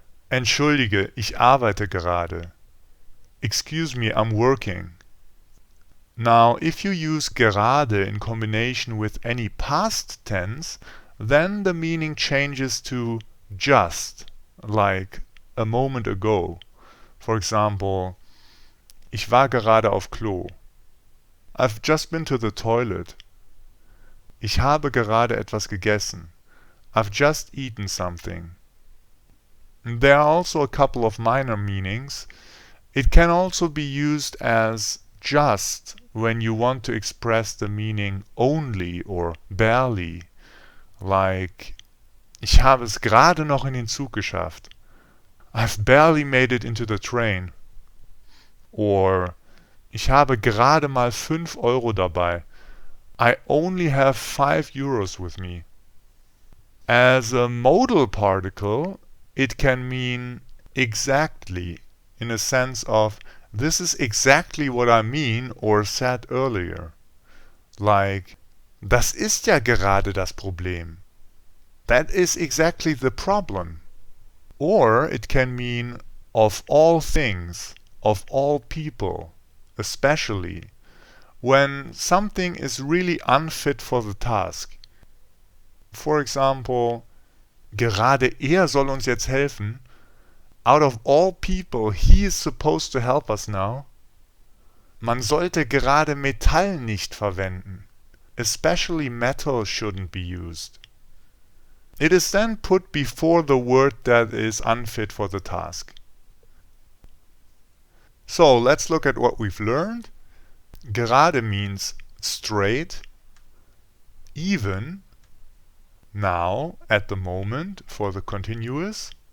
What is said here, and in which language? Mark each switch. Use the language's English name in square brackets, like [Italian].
[German] Entschuldige, ich arbeite gerade. [English] Excuse me, I'm working. Now, if you use gerade in combination with any past tense, then the meaning changes to just, like a moment ago. For example, [German] ich war gerade auf Klo. [English] I've just been to the toilet. [German] Ich habe gerade etwas gegessen. [English] I've just eaten something. There are also a couple of minor meanings. It can also be used as just when you want to express the meaning only or barely. Like, [German] ich habe es gerade noch in den Zug geschafft. [English] I've barely made it into the train. Or, [German] ich habe gerade mal 5 Euro dabei. [English] I only have 5 euros with me. As a modal particle, it can mean exactly, in a sense of this is exactly what I mean or said earlier. Like, [German] das ist ja gerade das Problem. [English] That is exactly the problem. Or it can mean of all things, of all people, especially, when something is really unfit for the task. For example, [German] gerade er soll uns jetzt helfen. [English] Out of all people, he is supposed to help us now. [German] Man sollte gerade Metall nicht verwenden. [English] Especially metal shouldn't be used. It is then put before the word that is unfit for the task. So let's look at what we've learned. Gerade means straight, even, now, at the moment, for the continuous.